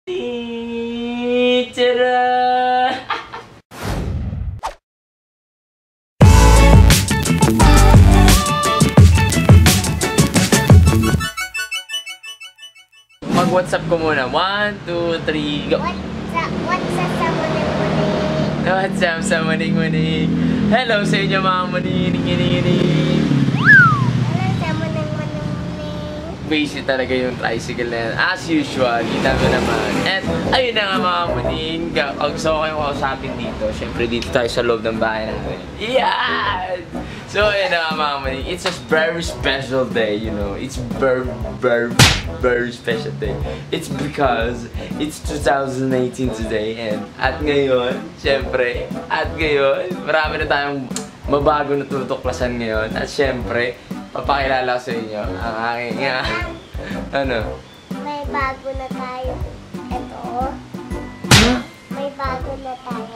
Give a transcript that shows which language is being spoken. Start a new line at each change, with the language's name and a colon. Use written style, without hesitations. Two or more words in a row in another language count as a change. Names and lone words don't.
Filipino: Tara! Mag-WhatsApp ko muna. 1, 2, 3, go! WhatsApp sa muning-muning. WhatsApp sa muning-muning. Hello sa inyo mga muning-muning. Hello sa muning-muning. Basic talaga yung tricycle na yan.
English: As usual,
Filipino: kita mo naman. And ayun na nga mga muning. Kung gusto ko kayong kausapin dito, syempre dito tayo sa loob ng bahay namin. Yan! So ayun na nga mga muning.
English: It's a very special day, you know. It's very special day. It's because it's 2018 today and
Filipino: at ngayon, syempre, marami na tayong mabago na tutuklasan ngayon. At syempre, papakilala ko sa inyo ang aking ano? May bago na tayo. Ito. Huh? May bago na tayo.